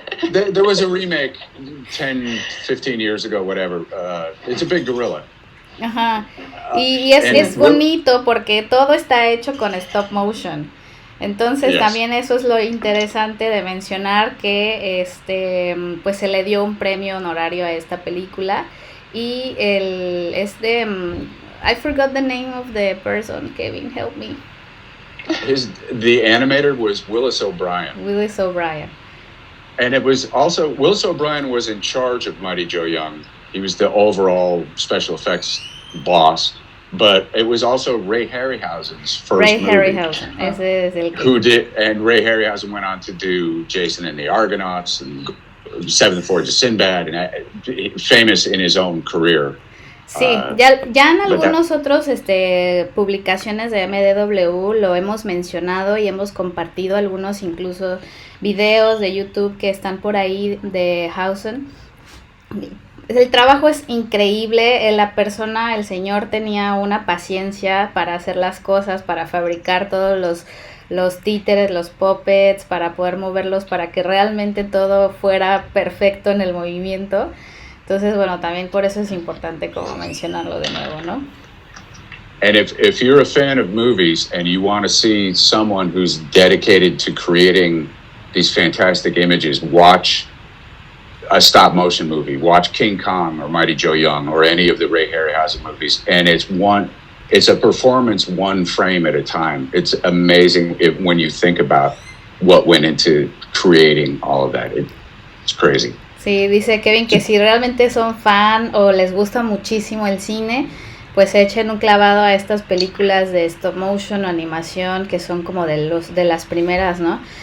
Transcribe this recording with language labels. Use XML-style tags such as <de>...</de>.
<en>There was a remake 10, 15 years ago, whatever. It's a big gorilla.</en> <es>Ajá. Y es bonito porque todo está hecho con stop motion. Entonces también eso es lo interesante de mencionar que pues se le dio un premio honorario a esta película.</es> <en>Y I forgot the name of the person. Kevin, help me. The animator was Willis O'Brien. Willis O'Brien. And it was also, Willis O'Brien was in charge of Mighty Joe Young. He was the overall special effects boss. But it was also Ray Harryhausen's first movie.</en> <es>Ray Harryhausen. Ese es el</es> <en>who did, and Ray Harryhausen went on to do Jason and the Argonauts and Seventh Voyage of Sinbad, and famous in his own career.</en> <es>Sí, ya en algunos otros publicaciones de MDW lo hemos mencionado y hemos compartido algunos incluso videos de YouTube que están por ahí de Hausen. El trabajo es increíble, el señor tenía una paciencia para hacer las cosas, para fabricar todos los títeres, los puppets, para poder moverlos, para que realmente todo fuera perfecto en el movimiento. Entonces, bueno, también por eso es importante como mencionarlo de nuevo, ¿no?</es> <en>And if you're a fan of movies and you want to see someone who's dedicated to creating these fantastic images, watch a stop motion movie, watch King Kong or Mighty Joe Young or any of the Ray Harryhausen movies, and it's a performance one frame at a time. It's amazing when you think about what went into creating all of that. It's crazy.</en> <es>Sí, dice Kevin que si realmente son fan o les gusta muchísimo el cine, pues echen un clavado a estas películas de stop motion o animación que son como de las primeras, ¿no?</es>